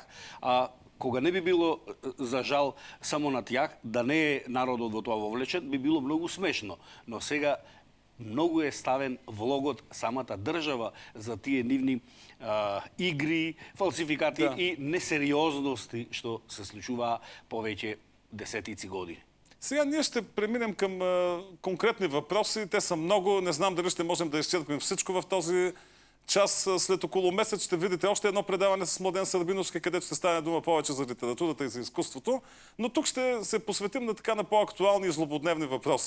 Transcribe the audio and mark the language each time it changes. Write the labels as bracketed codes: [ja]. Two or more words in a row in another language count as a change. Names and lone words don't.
[mk] Кога не би било за жал само на тях, да не е народот во тоа вовлечен, би било многу смешно. Но сега многу е ставен влогот самата држава за тие нивни игри, фалсификати и несериозности што се случува повеќе десетици години. [bg] Сега ние ще преминем към конкретни въпроси. Те са много. Не знам дали ще можем да изчерпим всичко в този час. След около месец ще видите още едно предаване с Младен Сърбиновски, където ще стане дума повече за литературата и за изкуството. Но тук ще се посветим на по-актуални и злободневни въпроси.